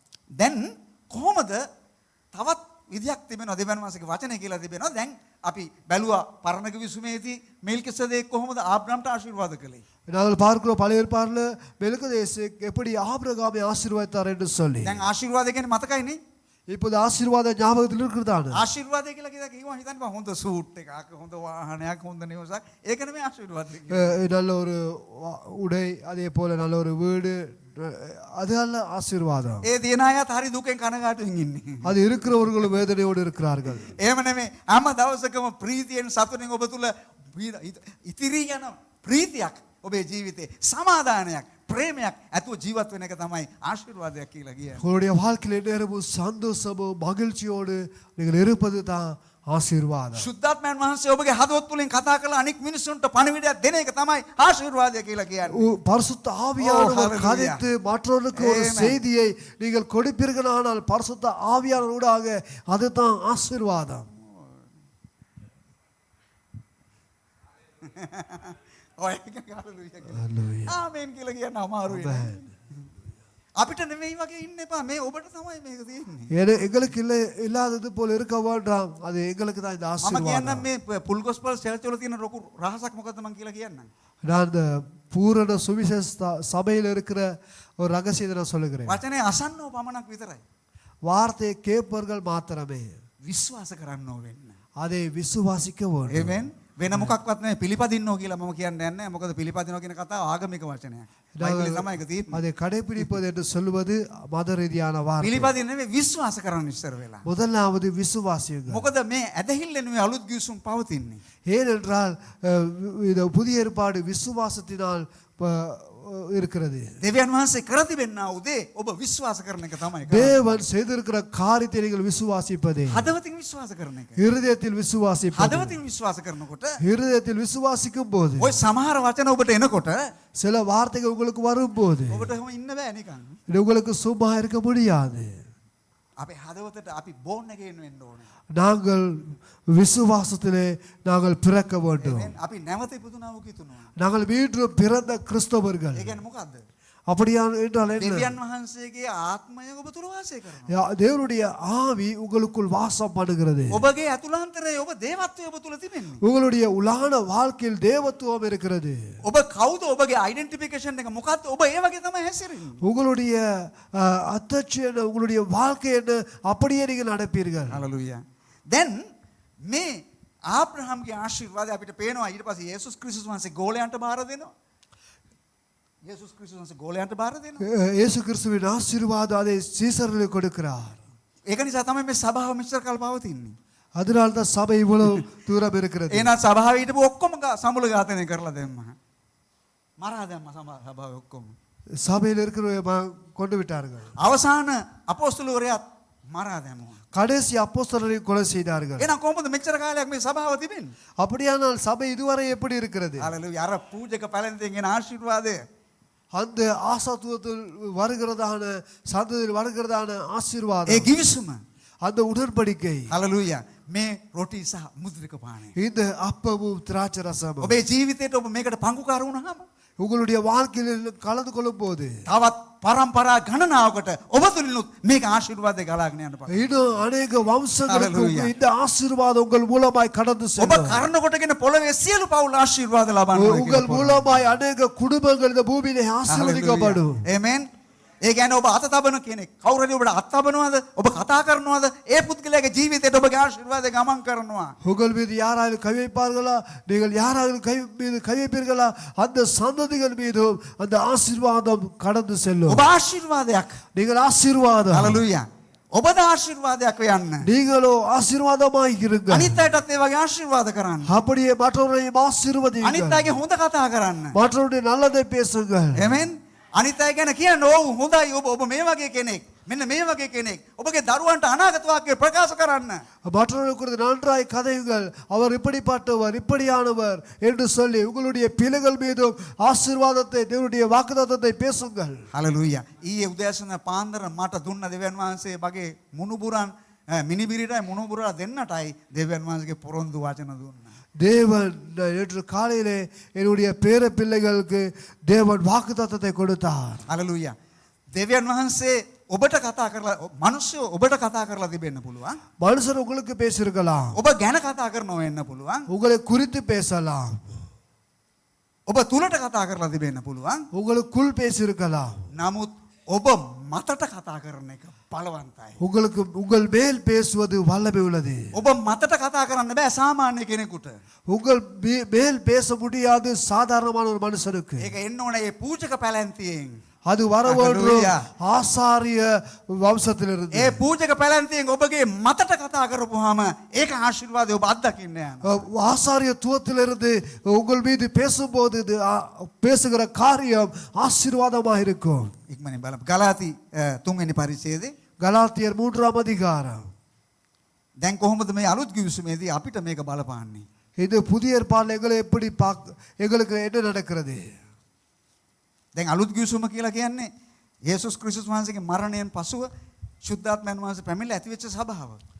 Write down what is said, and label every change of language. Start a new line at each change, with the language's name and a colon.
Sinhala: දැන් කොහොමද තවත් විදියක් තිබෙනවා දෙවියන් වහන්සේගේ වචනේ කියලා තිබෙනවා. දැන් අපි බැලුවා පරණ කිවිසුමේදී මෙල්කිසෙදෙක් කොහොමද ආබ්‍රහම්ට ආශිර්වාද කළේ.
Tamil: நாங்கள் பார்க்கிறோம் பழைய ஏற்பாடுல மெல்கிசேதேக் எப்படி ஆபிரகாமை ஆசீர்வதித்தார் என்று சொல்லி.
Sinhala: දැන් ආශිර්වාද කියන්නේ මතකයිනේ.
Tamil: இப்போது ஆசீர்வாத ஞாபகத்தில் இருக்கிறதான.
Sinhala: ආශිර්වාදය කියලා කිව්වා හිතන්න බා හොඳ සූට් එකක් හොඳ වාහනයක් හොඳ නිවසක් ඒක නෙමෙයි ආශිර්වාදය.
Tamil: நல்ல ஒரு உடை அதே போல நல்ல ஒரு வீடு அது அல்ல ஆசீர்வாதம்.
Sinhala: ඒ දින අයත් හරි දුකෙන් කනගාටුවෙන් ඉන්නේ.
Tamil: அது இருக்கிறவர்களும் வேதனையோடு இருக்கிறார்கள்.
Sinhala: එහෙම නෙමෙයි හැම දවසකම ප්‍රීතියෙන් සතුටින් ඔබ තුල ඉතිරි යන ප්‍රීතියක් ඔබේ ජීවිතේ සමාදානයක් ප්‍රේමයක් ඇතුව ජීවත් වෙන එක තමයි ආශිර්වාදයක් කියලා කියන්නේ.
Tamil: உங்களுடைய வாழ்க்கையில் நேரமும் சந்தோஷமும் மகிழ்ச்சியோடு நீங்கள் இருப்பது தான் ආශිර්වාද.
Sinhala: ශුද්ධාත්මයන් වහන්සේ ඔබගේ හදවත තුලින් කතා කරලා අනික් මිනිසුන්ට පණිවිඩයක් දෙන එක තමයි ආශිර්වාදය කියලා කියන්නේ.
Tamil: பரிசுத்த ஆவியானவர் கதைத்து மற்றவர்களுக்கு ஒரு செய்தியை நீங்கள் கொடுப்பீர்களானால் பரிசுத்த ஆவியானவரோடாக அதுதான் ஆசீர்வாதம்.
Sinhala: ඔය එක හalleluya. ආමෙන් කියලා කියන්න අමාරුයි. අපිට නෙමෙයි වගේ ඉන්න එපා. මේ ඔබට තමයි මේක තියෙන්නේ.
Tamil: எங்களுக்கு இல்லாதது போல இருக்க வேண்டாம். அது எங்களுக்கு தான் இந்த
Sinhala: මම
Tamil: ஆசீர்வாதம்.
Sinhala: කියන්නම් මේ පුල් ගොස්පල් චර්ච් වල තියෙන ලොකු රහසක් මොකද්ද මම කියලා කියන්නම්.
Tamil: நான் இந்த பூரண சுவிசேஷ சபையில் இருக்கிற ஒரு ரகசியத்தை நான் சொல்லுகிறேன்.
Sinhala: වචනේ අසන්නෝ පමණක් විතරයි.
Tamil: வார்த்தையை கேட்பவர்கள் மாத்திரமே
Sinhala: විශ්වාස කරන්නෝ වෙන්න.
Tamil: அதை விசுவாசிக்க வேண்டும். ආමෙන්.
Sinhala: වෙන මොකක්වත් නෙමෙයි පිළිපදින්නෝ කියලා මම කියන්නේ නැහැ. මොකද පිළිපදිනවා කියන කතාව ආගමික වචනයක්. බයිබලේ තමයි ඒක තියෙන්නේ.
Tamil: அதை கடைபிடிப்பது என்று சொல்வது மத ரீதியான வார்த்தை.
Sinhala: පිළිපදින්න නෙමෙයි විශ්වාස කරන්න ඉස්සර වෙලා.
Tamil: முதலாவது விசுவாசியுங்கள்.
Sinhala: මොකද මේ ඇදහිල්ල නෙමෙයි අලුත් ගිවිසුම් පවතින්නේ.
Tamil: ஏனென்றால் இந்த புதிய ஏற்பாடு விசுவாசத்தினால் இருக்கிறது.
Sinhala: දෙවියන් වහන්සේ කර තිබෙනා උදේ ඔබ විශ්වාස කරන එක තමයි.
Tamil: தேவன் செய்திருக்கிற காரியத்தை நீங்கள் விசுவாசிப்பதே.
Sinhala: හදවතින් විශ්වාස කරන එක.
Tamil: இருதயத்தில் விசுவாசிப்பது.
Sinhala: හදවතින් විශ්වාස කරනකොට
Tamil: இருதயத்தில் விசுவாசிக்கும் போது
Sinhala: ඔය සමහර වචන ඔබට එනකොට
Tamil: சில வார்த்தைகள் உங்களுக்கு வரும்போது
Sinhala: ඔබට එහෙම ඉන්න බෑ නිකන්.
Tamil: உங்களுக்கு சும்மா இருக்க முடியாது.
Sinhala: අපේ හදවතට අපි බෝන් එකෙන් වෙන්න ඕනේ.
Tamil: நாங்கள் விசுவாசத்திலே நாங்கள் பிறக்க வேண்டும்.
Sinhala: අපි නැවත ඉපදුනා වූ කිතුනවා.
Tamil: நாங்கள் மீண்டும் பிறந்த கிறிஸ்தவர்கள்.
Sinhala: ඒ කියන්නේ මොකද්ද?
Tamil: அப்படியான என்றால் என்ன?
Sinhala: දෙවියන් වහන්සේගේ ආත්මය ඔබ තුල වාසය කරනවා.
Tamil: தேவனுடைய ஆவி உங்களுக்குள் வாசம் பண்ணுகிறது.
Sinhala: ඔබගේ අතුලාන්තරයේ ඔබ දේවත්වය ඔබ තුල තිබෙන්නේ.
Tamil: உங்களுடைய உலான வாழ்க்கையில் தேவத்துவம் இருக்கிறது.
Sinhala: ඔබ කවුද ඔබගේ ඩෙන්ටිෆිකේෂන් එක මොකද්ද? ඔබ ඒ වගේ තමයි හැසිරෙන්නේ.
Tamil: உங்களுடைய அத்தட்சி என்ன, உங்களுடைய வாழ்க்கை என்ன, அப்படியே நீங்கள் நடப்பீர்கள். හalleluya.
Sinhala: දැන් මේ ආබ්‍රහම්ගේ ආශිර්වාදය අපිට පේනවා ඊට පස්සේ යේසුස් ක්‍රිස්තුස් වහන්සේ ගෝලයන්ට බාර දෙනවා. යේසුස් ක්‍රිස්තුස් ගෝලයන්ට බාර දෙනවා.
Tamil: இயேசு கிறிஸ்துவின் ஆசீர்வாதம் அதை சீசர்களுக்கு கொடுக்கிறார்.
Sinhala: ඒක නිසා තමයි මේ සභාව මෙච්චර කල් පවතින්නේ.
Tamil: அதனால தான் சபை இவ்வளவு தூரம் இருக்கிறது.
Sinhala: එහෙනම් සභාවේ හිටපු ඔක්කොම සමුල ඝාතනය කරලා දැම්ම. මරා දැම්ම සභාවේ ඔක්කොම.
Tamil: சபையில் இருக்கிற கொண்டு விட்டார்கள்.
Sinhala: අවසාන අපොස්තලවරයාත් මරා දැම්මා.
Tamil: கடைசி அப்போஸ்தலரை கொலை செய்தார்கள்.
Sinhala: එහෙනම් කොහොමද මෙච්චර කාලයක් මේ සභාව තිබෙන්නේ?
Tamil: அப்படியானால் சபை இதுவரை எப்படி இருக்கிறது?
Sinhala: හalleluya. අර පූජක පැලැන්තෙන් එන ආශිර්වාදය
Tamil: அந்த ஆசாத்துவத்தில் வருகிறதான சந்ததியில் வருகிறதான ஆசீர்வாதம்,
Sinhala: ඒ කිවිසුම
Tamil: அந்த உடன்படிக்கை,
Sinhala: හalleluya. මේ රොටි සහ මුද්‍රික පානය.
Tamil: இந்த அப்பமும் திராட்சை ரசமும்
Sinhala: ඔබේ ජීවිතේට ඔබ මේකට පංගුකාර වුණාම
Tamil: உங்களுடைய வாழ்க்கையில் கலந்து கொள்ளும் போது
Sinhala: තවත් පරම්පරා ගණනාවකට ඔබ තුලිනුත් මේක ආශිර්වාදය ගලාගෙන යන්න පටන්
Tamil: இன்னும் அநேக வம்சங்களுக்கு Hallelujah. இந்த ஆசீர்வாதம் உங்கள் மூலமாய் கடந்து
Sinhala: ඔබ
Tamil: செல்லும்.
Sinhala: කරන කොටගෙන පොළවේ සියලු පවුල් ආශිර්වාද ලබනවා.
Tamil: உங்கள் மூலமாய் அநேக குடும்பங்கள் இந்த பூமியிலே ஆசீர்வதிக்கப்படும்.
Sinhala: ආමෙන්. ඒ කියන්නේ ඔබ අත තබන කෙනෙක්. කවුරු හරි ඔබට අත තබනවද? ඔබ කතා කරනවද? ඒ පුද්ගලයාගේ ජීවිතයට ඔබගේ ආශිර්වාදය ගමන් කරනවා.
Tamil: உங்கள் மீது யாராலும் கை வைப்பார்களா? நீங்கள் யாராலும் மீது கை வைப்பீர்களா? அந்த சந்ததிகள் மீதும் அந்த ஆசீர்வாதம் கடந்து செல்லும்.
Sinhala: ඔබ ආශිර්වාදයක්.
Tamil: நீங்கள் ஆசீர்வாதம்.
Sinhala: හalleluya. ඔබද ආශිර්වාදයක් වෙන්න.
Tamil: நீங்களோ ஆசீர்வாதமாய் இருங்க.
Sinhala: අනිත් අයටත් ඒ වගේ ආශිර්වාද කරන්න.
Tamil: அப்படியே மற்றவரையும் ஆசீர்வதியுங்கள்.
Sinhala: අනිත් අයගේ හොඳ කතා කරන්න.
Tamil: மற்றவருடைய நல்லதை பேசுங்கள். ආමෙන්.
Sinhala: අනිත් අය ගැන කියන්න ඕ හොඳයි ඔබ මේ වගේ කෙනෙක්. මෙන්න මේ වගේ කෙනෙක්. ඔබගේ දරුවන්ට අනාගත වාක්‍ය ප්‍රකාශ කරන්න.
Tamil: மற்றவர்கள் குறித்து நன்றாய் கதையுங்கள். அவர் இப்படிப்பட்டவர், இப்படியானவர் என்று சொல்லி உங்களுடைய பிள்ளைகள் மீதும் ஆசீர்வாதத்தை, தேவனுடைய வாக்குத்தத்தத்தை பேசுங்கள். හalleluya.
Sinhala: ඊයේ උදෑසන පාන්දර මට දුන්න දෙවියන් වහන්සේ මගේ මුණුබුරන් මිනිබිරිටයි මුණුබුරලා දෙන්නටයි දෙවියන් වහන්සේගේ පොරොන්දු වචන දුන්නා.
Tamil: தேவன் நேற்று காலையிலே என்னுடைய பேர பிள்ளைகளுக்கு தேவன் வாக்குத்தத்தத்தை கொடுத்தார். හalleluya.
Sinhala: දෙවියන් වහන්සේ ඔබට කතා කරලා මිනිස්සු ඔබට කතා කරලා තිබෙන්න පුළුවන්.
Tamil: மனுஷர் உங்களுக்கு பேசியிருக்கலாம்.
Sinhala: ඔබ ගැන කතා කරනව වෙන්න පුළුවන්.
Tamil: உங்களை குறித்து பேசலாம்.
Sinhala: ඔබ තුලට කතා කරලා තිබෙන්න පුළුවන්.
Tamil: உங்களுக்குள் பேசியிருக்கலாம்.
Sinhala: නමුත් ඔබ මතට කතා කරන එක බලවන්තයි.
Tamil: உங்களுக்கு உங்கள் மேல் பேசுவது வல்லமை உள்ளது.
Sinhala: ඔබ මතට කතා කරන්න බෑ සාමාන්‍ය කෙනෙකුට.
Tamil: உங்கள் மேல் பேச முடியாது சாதாரணமான ஒரு மனுஷனுக்கு.
Sinhala: ඒක එන්න ඕනේ ඒ පූජක පැලැන්තියෙන්.
Tamil: அது வர வேண்டும் Hallelujah. ஆசாரிய வம்சத்திலிருந்து.
Sinhala: ඒ පූජක පැලැන්තියෙන් ඔබගේ මතට කතා කරපුවාම ඒක ආශිර්වාදය ඔබ අත්දකින්න යනවා.
Tamil: ஆசாரியத்துவத்திலிருந்து உங்கள் மீது பேசும்போது இது பேசுகிற காரியம் ஆசீர்வாதமாக இருக்கும்.
Sinhala: ඉක්මනින් බලමු. ගලාති 3 වෙනි පරිච්ඡේදේ.
Tamil: கலாத்தியர் 3ஆம் அதிகாரம்.
Sinhala: දැන් කොහොමද මේ අලුත් කිවිසුමේදී අපිට මේක බලපාන්නේ?
Tamil: இது புதிய ஏற்பாடுல எங்களுக்கு என்ன நடக்கிறது?
Sinhala: දැන් අලුත් කිවිසුම කියලා කියන්නේ යේසුස් ක්‍රිස්තුස් වහන්සේගේ මරණයෙන් පසුව සුද්ධාත්මයන් වහන්සේ පැමිණලා ඇතිවෙච්ච සභාව.